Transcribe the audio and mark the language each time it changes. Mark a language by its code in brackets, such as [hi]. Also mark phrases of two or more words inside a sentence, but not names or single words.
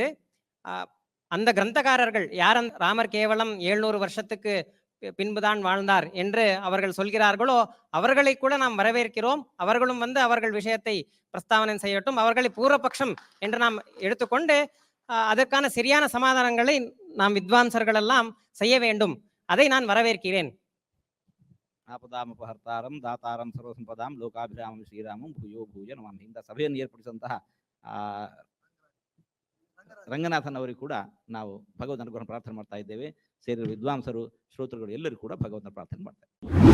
[ta] அந்த கிரந்தகாரர்கள் யார் ராமர் கேவலம் 700 வருஷத்துக்கு பின்புதான் வாழ்ந்தார் என்று அவர்கள் சொல்கிறார்களோ அவர்களை கூட நாம் வரவேற்கிறோம். அவர்களும் அவர்கள் விஷயத்தை பிரஸ்தாவனை செய்யட்டும். அவர்களை பூர்வபக்ஷம் என்று நாம் எடுத்துக்கொண்டு அதற்கான சரியான சமாதானங்களை நாம் வித்வான்சர்கள் எல்லாம் செய்ய வேண்டும். அதை நான் வரவேற்கிறேன். [sa] ಆಪದಾಮಪಹರ್ತಾರಂ ದಾತಾರಂ ಸರ್ವಸಂಪದಾಂ ಲೋಕಾಭಿರಾಮಂ ಶ್ರೀರಾಮಂ ಭೂಯೋ ಭೂಯ ನಮಾಮಿ. [kn] ಇಂಥ ಸಭೆಯನ್ನು ಏರ್ಪಡಿಸಿದಂತಹ ರಂಗನಾಥನ್ ಅವರಿಗೆ ಕೂಡ ನಾವು ಭಗವಂತನ ಅನುಗ್ರಹ ಪ್ರಾರ್ಥನೆ ಮಾಡ್ತಾ ಇದ್ದೇವೆ. ಸೇರಿರುವ ವಿದ್ವಾಂಸರು ಶ್ರೋತೃಗಳು ಎಲ್ಲರೂ ಕೂಡ ಭಗವಂತನ ಪ್ರಾರ್ಥನೆ ಮಾಡ್ತಾರೆ.